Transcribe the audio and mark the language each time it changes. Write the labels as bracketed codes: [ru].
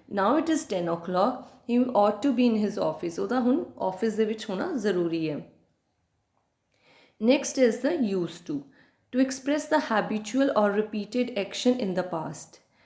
[en] Now it is 10 o'clock. He ought to be in his office. [pa] ਉਹਦਾ ਹੁਣ office ਦੇ ਵਿੱਚ ਹੋਣਾ ਜ਼ਰੂਰੀ ਹੈ. [en] Next is the used to express the habitual or repeated action in the past.